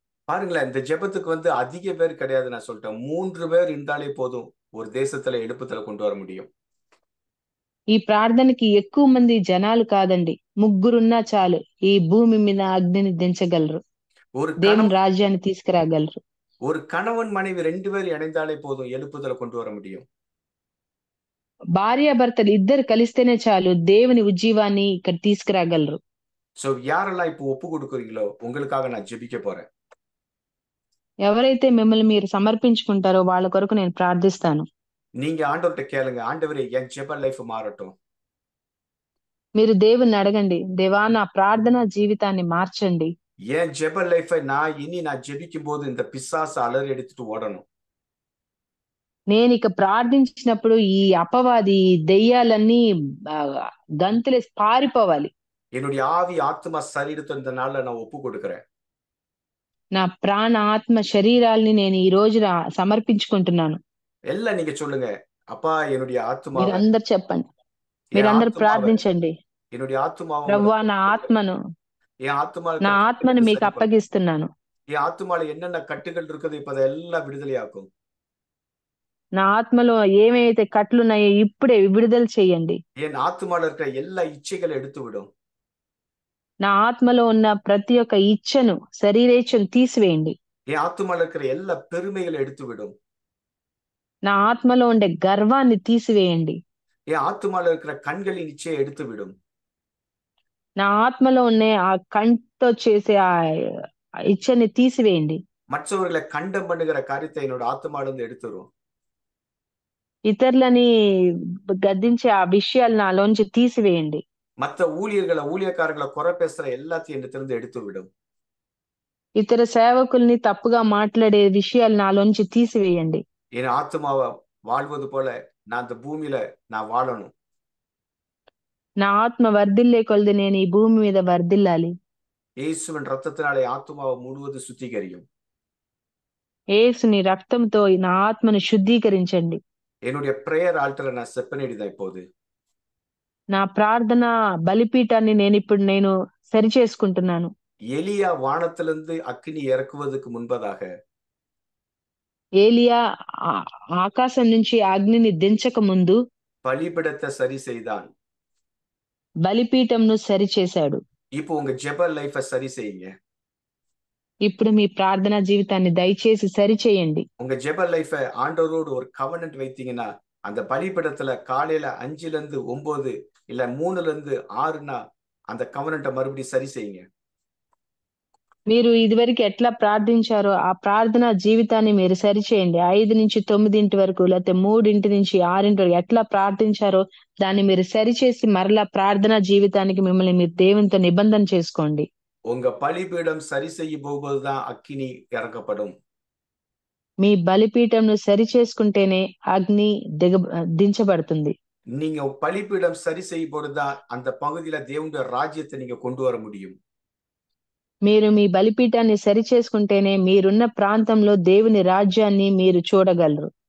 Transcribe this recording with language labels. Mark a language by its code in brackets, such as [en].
[ta] பாருங்களேன், இந்த ஜெபத்துக்கு வந்து அதிக பேர் கிடையாது. நான் சொல்லிட்டேன், 3 பேர் இருந்தாலே போதும் ஒரு தேசத்துல எழுப்புதல கொண்டு வர முடியும். [te] ఈ ప్రార్థనకి ఎక్కువ మంది జనాలు కాదండి, ముగ్గురున్నా చాలు ఈ భూమి మీద అగ్నిని దించగలరు, దేవుని రాజ్యాన్ని తీసుకురాగలరు. [ta] ஒரு கணவன் மனைவி 2 பேர் இணைந்தாலே போதும் எழுப்புதல கொண்டு வர முடியும். [te] భార్యాభర్తలు ఇద్దరు కలిస్తేనే చాలు దేవుని ఉజ్జీవాన్ని ఇక్కడ తీసుకురాగలరు. [ta] సో யாரெல்லாம் இப்போ ஒப்பு கொடுக்குறீங்களோ உங்களுக்காக நான் ஜெபிக்க போறேன். [te] ఎవరైతే మిమ్మల్ని మీరు సమర్పించుకుంటారో వాళ్ళ కొరకు నేను ప్రార్థిస్తాను. [ta] நீங்க ஆண்டவர்ட்ட கேளுங்க, ஆண்டவரே என் ஜெப லைஃப் மாறட்டும். [te] మీరు దేవుని అడగండి, దేవా నా ప్రార్థన జీవితాన్ని మార్చండి. [ta] என் ஜெப லைஃபை நான் ஜெபிக்கும் போது இந்த பிசாசு அலறி எடுத்துட்டு ஓடணும். [te] నేను ఇక ప్రార్థించినప్పుడు ఈ అపవాది దెయ్యాలన్నీ గంతులేసి పారిపోవాలి. [ta] என்னுடைய ஆவி ஆத்மா சரீரத்தை இந்த நாள்ல நான் ஒப்பு கொடுக்கிறேன். [te] నా ప్రాణ ఆత్మ శరీరాల్ని నేను ఈ రోజున సమర్పించుకుంటున్నాను. [ta] எல்லாம் நீங்க சொல்லுங்க, அப்பா என்னுடைய ஆத்மா. [te] మీరందరూ చెప్పండి, మీరందరూ ప్రార్థించండి. [ta] என்னுடைய ஆத்மாவை [te] ప్రభువా నా ఆత్మను నా ఆత్మను మీకు అప్పగిస్తున్నాను. ఈ ఆత్మలో [ta] என்னென்ன కట్టుகள் இருக்குது இப்ப அதெல்லாம் విడుదలయాக்கும். [te] నా ఆత్మలో ఏమైతే కట్లున్నాయో ఇప్పుడే విడుదల చేయండి. [ta] என் ஆத்மால இருக்கிற எல்லா இச்சைகளை எடுத்து விடும். [te] నా ఆత్మలో ఉన్న ప్రతి ఒక్క ఇచ్చను, శరీరేచ్ఛను తీసివేయండి. [ta] என் ஆத்மால இருக்கிற எல்லா பெருமைகளை எடுத்து விடும். [te] నా ఆత్మలో ఉండే గర్వాన్ని తీసివేయండి. [ta] என் ஆத்மால இருக்கிற கண்களின் இச்சையை எடுத்து விடும். [te] నా ఆత్మలో ఉన్న ఆ కంటితో చేసే ఆ ఇచ్చని తీసివేయండి. [ta] மற்றவர்களை கண்டம் பண்ணுகிற காரியத்தை என்னோட ஆத்மால இருந்து எடுத்துரும். [te] ఇతరులని గద్దించే ఆ విషయాలు నాలోంచి తీసివేయండి. [ta] மற்ற ஊழியக்காரங்களை குறை பேசுற எல்லாத்தையும் என்னிடத்திலிருந்து எடுத்து விடும். [te] ఇతర సేవకుల్ని తప్పుగా మాట్లాడే విషయాలు నాలోంచి తీసివేయండి. [ta] என் ஆத்மாவை வாழ்வது போல நான் இந்த பூமியில நான் வாழணும். [te] నా ఆత్మ వర్ధిల్లే కొలది నేను ఈ భూమి మీద వర్ధిల్లాలి. [ta] இயேசுவின் ரத்தத்தினாலே ஆத்மாவை முழுவதும் சுத்திகரியும். [te] యేసుని రక్తంతో నా ఆత్మను శుద్ధీకరించండి. [ta] என்னுடைய பிரேயர் ஆல்டரை நான் செட் பண்ணிடுதேன் இப்போது. [te] నా ప్రార్థన బలిపీఠాన్ని నేను సరి చేసుకుంటున్నాను. [ta] எலியா வானத்திலிருந்து அக்கினி இறக்குவதற்கு முன்பதாக [te] ఏలియా ఆకాశం నుంచి అగ్నిని దించక ముందు [ta] பலிபீடத்தை சரி செய்தான். [te] బలిపీఠంను సరి చేశాడు. [ta] இப்போ உங்க ஜெப லைஃப சரி செய்யுங்க. [te] ఇప్పుడు మీ ప్రార్థనా జీవితాన్ని దయచేసి సరి చేయండి. [ta] உங்க ஜெப லைஃப ஆண்டவரோடு ஒரு கவனன்ட் வைத்தீங்கன்னா அந்த பலிபீடத்துல காலையில 5-9 இல்ல 3-6 அந்த கவனன்ட்டை மறுபடியும் சரி செய்யுங்க. [te] మీరు ఇదివరకు ఎట్లా ప్రార్థించారో ఆ ప్రార్థనా జీవితాన్ని మీరు సరిచేయండి. 5-9 వరకు లేకపోతే 3-6 వరకు ఎట్లా ప్రార్థించారో దాన్ని మీరు సరిచేసి మరలా ప్రార్థనా జీవితానికి మిమ్మల్ని మీరు దేవునితో నిబంధన చేసుకోండి. [ta] உங்க பலிபீடம் சரி செய்ய போகும்போதுதான் அக்கினி இறக்கப்படும். [te] మీ బలిపీఠంను సరి చేసుకుంటేనే అగ్ని దించబడుతుంది. [ta] நீங்க பலிபீடம் சரி செய்ய போதுதான் அந்த பகுதியில தேவனுடைய ராஜ்யத்தை நீங்க கொண்டு வர முடியும். [te] మీరు మీ బలిపీఠాన్ని సరి చేసుకుంటేనే మీరున్న ప్రాంతంలో దేవుని రాజ్యాన్ని మీరు చూడగలరు.